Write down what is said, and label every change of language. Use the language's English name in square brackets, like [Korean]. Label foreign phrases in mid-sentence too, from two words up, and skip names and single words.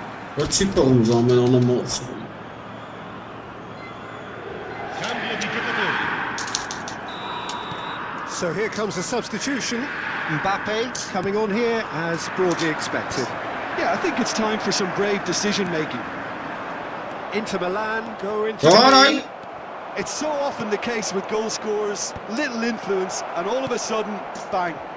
[Dutch] Wat zit er ons al met allemaal? [Italian] Cambio di giocatori. [English] So here comes the substitution. Mbappe coming on here as broadly expected. Yeah, I think it's time for some brave decision-making. Inter Milan go into All the right. It's so often the case with goal scorers, little influence, and all of a sudden, bang.